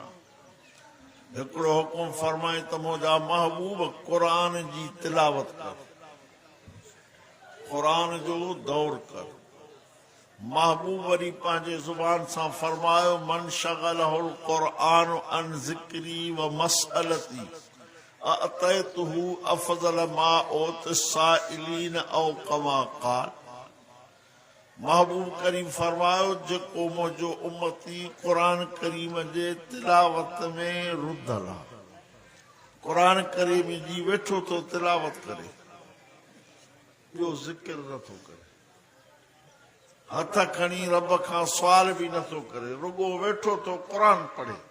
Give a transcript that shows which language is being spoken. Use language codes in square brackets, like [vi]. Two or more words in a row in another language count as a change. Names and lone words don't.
[sd] हिकिड़ो हुकुम फरमाए त मुंहिंजा महबूब क़ुरान जी तिलावत कर, क़ुरान जो दौर कर। महबूब वरी पंहिंजे ज़ुबान सां फरमायो, [ar] من شغله القرآن عن ذكري ومسألتي أعطيته أفضل ما أعطي السائلين أو كما قال. [sd] महबूब करीम फरमायो, जेको मुंहिंजो उम्मती क़ुरान करीम जे तिलावत में रुधल आहे, क़ुरान करीम जी वेठो थो तिलावत करे, ॿियो ज़िक्र नथो करे, हथ खणी रब खां सुवाल बि नथो करे, रुगो वेठो थो क़ुरान पढ़े।